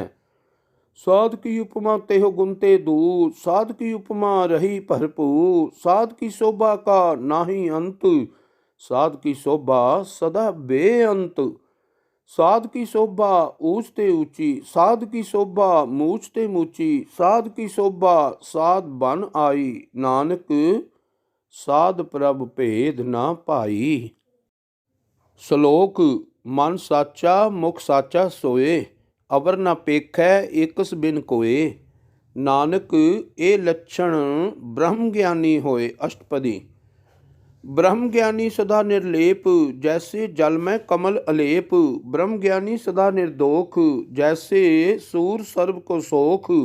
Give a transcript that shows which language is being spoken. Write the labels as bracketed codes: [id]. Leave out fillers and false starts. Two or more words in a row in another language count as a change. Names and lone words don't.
[pa] ਸਾਧ ਕੀ ਉਪਮਾ ਤੇਹ ਗੁਣ ਤੇ ਦੂਰ, ਸਾਧ ਕੀ ਉਪਮਾ ਰਹੀ ਭਰਪੂਰ। ਸਾਧ ਕੀ ਸ਼ੋਭਾ ਕਾ ਨਾਹੀ ਅੰਤ, ਸਾਧ ਕੀ ਸ਼ੋਭਾ ਸਦਾ ਬੇਅੰਤ। ਸਾਧ ਕੀ ਸ਼ੋਭਾ ਊਂਚ ਤੇ ਊਂਚੀ, ਸਾਧ ਕੀ ਸ਼ੋਭਾ ਮੂਛ ਤੇ ਮੂਚੀ। ਸਾਧ ਕੀ ਸ਼ੋਭਾ ਸਾਧ ਬਨ ਆਈ, ਨਾਨਕ ਸਾਧ ਪ੍ਰਭ ਭੇਦ ਨਾ ਪਾਈ। ਸ਼ਲੋਕ ਮਨ ਸਾਚਾ ਮੁਖ ਸਾਚਾ ਸੋਏ, ਅਵਰ ਨ ਪੇਖੈ ਏਕਸ ਬਿਨ ਕੋਏ। ਨਾਨਕ ਏ ਲੱਛਣ ਬ੍ਰਹਮ ਗਿਆਨੀ ਹੋਏ। ਅਸ਼ਟਪਦੀ। ਬ੍ਰਹਮ ਗਿਆਨੀ ਸਦਾ ਨਿਰਲੇਪ, ਜੈਸੇ ਜਲ ਮੇਂ ਕਮਲ ਅਲੇਪ। ਬ੍ਰਹਮ ਗਿਆਨੀ ਸਦਾ ਨਿਰਦੋਖ, ਜੈਸੇ ਸੂਰ ਸਰਵ ਕੋ ਸੋਖ।